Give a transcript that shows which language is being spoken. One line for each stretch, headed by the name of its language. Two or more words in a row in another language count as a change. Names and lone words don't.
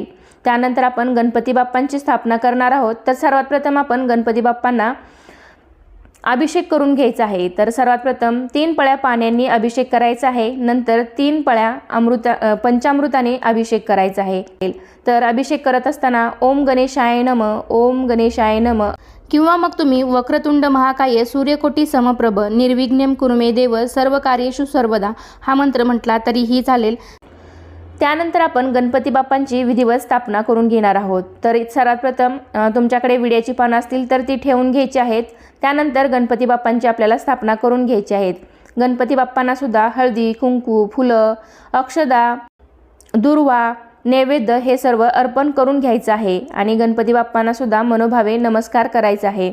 Marathi: त्यानंतर आपण गणपती बाप्पांची स्थापना करणार आहोत। तर सर्वात प्रथम आपण गणपती बाप्पांना अभिषेक करून घ्यायचा आहे। तर सर्वात प्रथम 3 पळ्या पाण्याने अभिषेक करायचा आहे, नंतर 3 पळ्या पंचामृताने अभिषेक करायचा आहे। तर अभिषेक करत असताना
Sanskrit: ओम गणेशाय नमः, ओम गणेशाय नमः
Marathi: किंवा मग तुम्ही
Sanskrit: वक्रतुंड महाकाय सूर्यकोटी समप्रभ निर्विघ्नं कुरु मे देव सर्व कार्येषु सर्वदा
Marathi: हा मंत्र म्हटला तरीही चालेल। त्यानंतर आपण गणपती बाप्पांची विधिवत स्थापना करून घेणार आहोत। तर सर्वात प्रथम तुमच्याकडे विड्याची पानं असतील तर ती ठेवून घ्यायची आहेत। त्यानंतर गणपती बाप्पांची आपल्याला स्थापना करून घ्यायची आहेत। गणपती बाप्पांना सुद्धा हळदी, कुंकू, फुलं, अक्षदा, दुर्वा, नैवेद्य हे सर्व अर्पण करून घ्यायचं आहे आणि गणपती बाप्पांना सुद्धा मनोभावे नमस्कार करायचा आहे।